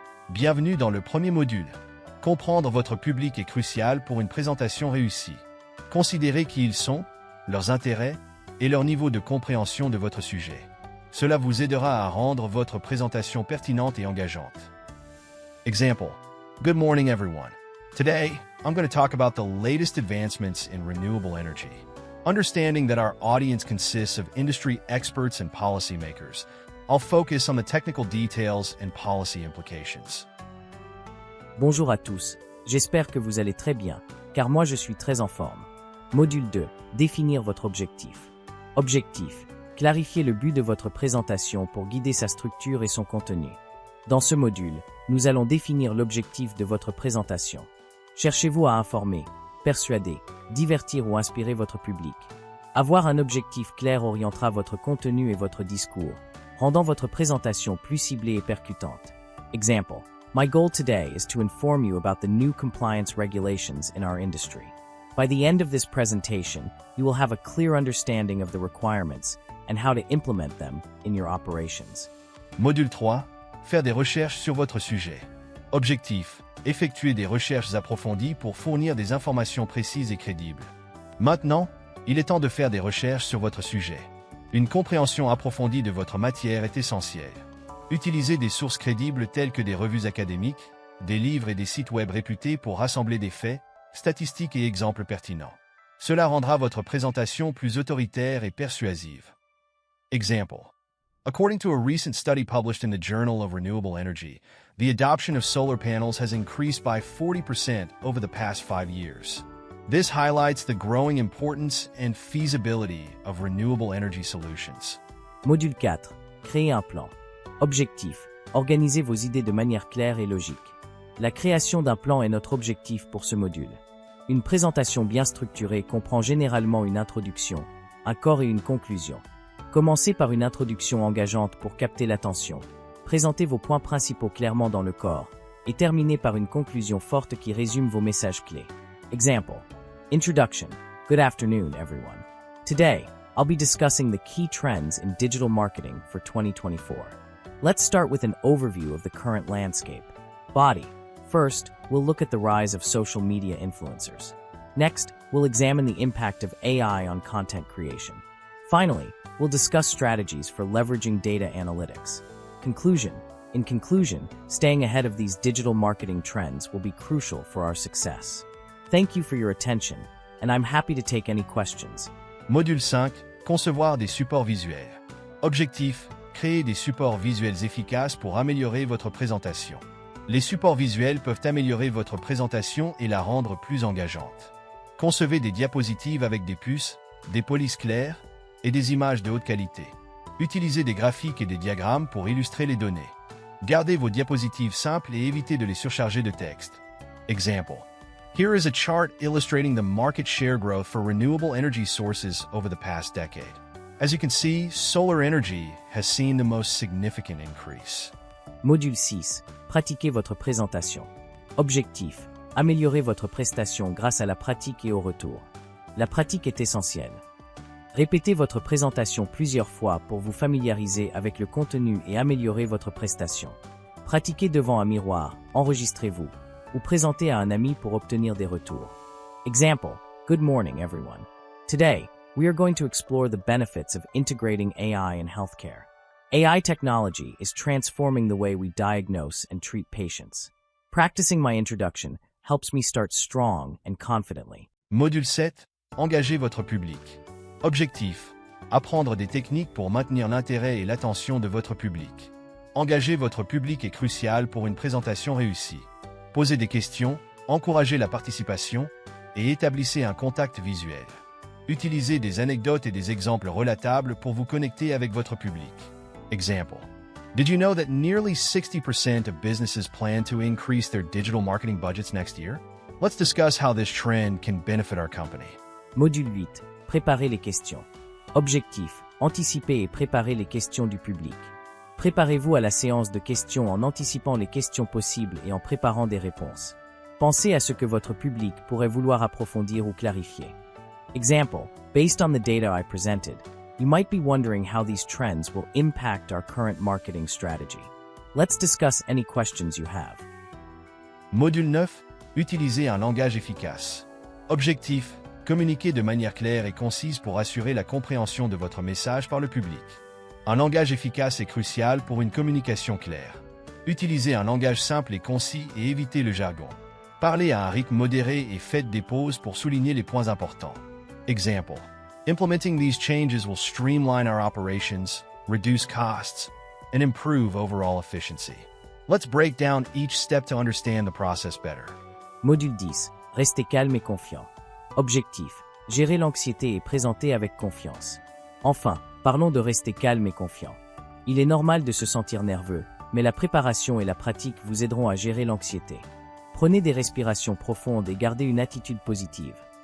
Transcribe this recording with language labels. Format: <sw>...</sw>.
<fr>Bienvenue dans le premier module. Comprendre votre public est crucial pour une présentation réussie. Considérez qui ils sont, leurs intérêts et leur niveau de compréhension de votre sujet. Cela vous aidera à rendre votre présentation pertinente et engageante.</fr> <en>Example. Good morning, everyone. Today, I'm going to talk about the latest advancements in renewable energy. Understanding that our audience consists of industry experts and policymakers, I'll focus on the technical details and policy implications.</en> <fr>Bonjour à tous, j'espère que vous allez très bien, car moi je suis très en forme. Module 2. Définir votre objectif. Objectif. Clarifier le but de votre présentation pour guider sa structure et son contenu. Dans ce module, nous allons définir l'objectif de votre présentation. Cherchez-vous à informer, persuader, divertir ou inspirer votre public. Avoir un objectif clair orientera votre contenu et votre discours, rendant votre présentation plus ciblée et percutante.</fr> <en>Example. My goal today is to inform you about the new compliance regulations in our industry. By the end of this presentation, you will have a clear understanding of the requirements and how to implement them in your operations.</en> <fr>Module 3. Faire des recherches sur votre sujet. Objectif. Effectuer des recherches approfondies pour fournir des informations précises et crédibles. Maintenant, il est temps de faire des recherches sur votre sujet. Une compréhension approfondie de votre matière est essentielle. Utilisez des sources crédibles telles que des revues académiques, des livres et des sites web réputés pour rassembler des faits, statistiques et exemples pertinents. Cela rendra votre présentation plus autoritaire et persuasive.</fr> <en>Example. According to a recent study published in the Journal of Renewable Energy, the adoption of solar panels has increased by 40% over the past 5 years. This highlights the growing importance and feasibility of renewable energy solutions.</en> <fr>Module 4. Créer un plan. Objectif. Organisez vos idées de manière claire et logique. La création d'un plan est notre objectif pour ce module. Une présentation bien structurée comprend généralement une introduction, un corps et une conclusion. Commencez par une introduction engageante pour capter l'attention. Présentez vos points principaux clairement dans le corps et terminez par une conclusion forte qui résume vos messages clés.</fr> <en>Example. Introduction. Good afternoon, everyone. Today, I'll be discussing the key trends in digital marketing for 2024. Let's start with an overview of the current landscape. Body. First, we'll look at the rise of social media influencers. Next, we'll examine the impact of AI on content creation. Finally, we'll discuss strategies for leveraging data analytics. Conclusion. In conclusion, staying ahead of these digital marketing trends will be crucial for our success. Thank you for your attention, and I'm happy to take any questions.</en> <fr>Module 5. Concevoir des supports visuels. Objectif. Créer des supports visuels efficaces pour améliorer votre présentation. Les supports visuels peuvent améliorer votre présentation et la rendre plus engageante. Concevez des diapositives avec des puces, des polices claires et des images de haute qualité. Utilisez des graphiques et des diagrammes pour illustrer les données. Gardez vos diapositives simples et évitez de les surcharger de texte.</fr> <en>Example. Here is a chart illustrating the market share growth for renewable energy sources over the past decade. As you can see, solar energy has seen the most significant increase.</en> <fr>Module 6. Pratiquez votre présentation. Objectif. Améliorer votre prestation grâce à la pratique et au retour. La pratique est essentielle. Répétez votre présentation plusieurs fois pour vous familiariser avec le contenu et améliorer votre prestation. Pratiquez devant un miroir, enregistrez-vous, ou présentez à un ami pour obtenir des retours.</fr> <en>Example. Good morning, everyone. Today, we are going to explore the benefits of integrating AI in healthcare. AI technology is transforming the way we diagnose and treat patients. Practicing my introduction helps me start strong and confidently.</en> <fr>Module 7. Engagez votre public. Objectif. Apprendre des techniques pour maintenir l'intérêt et l'attention de votre public. Engager votre public est crucial pour une présentation réussie. Posez des questions, encouragez la participation et établissez un contact visuel. Utilisez des anecdotes et des exemples relatables pour vous connecter avec votre public.</fr> <en>Example. Did you know that nearly 60% of businesses plan to increase their digital marketing budgets next year? Let's discuss how this trend can benefit our company.</en> <fr>Module 8. Préparez les questions. Objectif. Anticiper et préparer les questions du public. Préparez-vous à la séance de questions en anticipant les questions possibles et en préparant des réponses. Pensez à ce que votre public pourrait vouloir approfondir ou clarifier.</fr> <en>Example. Based on the data I presented, you might be wondering how these trends will impact our current marketing strategy. Let's discuss any questions you have.</en> <fr>Module 9. Utilisez un langage efficace. Objectif. Communiquez de manière claire et concise pour assurer la compréhension de votre message par le public. Un langage efficace est crucial pour une communication claire. Utilisez un langage simple et concis et évitez le jargon. Parlez à un rythme modéré et faites des pauses pour souligner les points importants.</fr> <en>Example. Implementing these changes will streamline our operations, reduce costs, and improve overall efficiency. Let's break down each step to understand the process better.</en> <fr>Module 10. Restez calme et confiant. Objectif. Gérer l'anxiété et présenter avec confiance. Enfin, parlons de rester calme et confiant. Il est normal de se sentir nerveux, mais la préparation et la pratique vous aideront à gérer l'anxiété. Prenez des respirations profondes et gardez une attitude positive.</fr>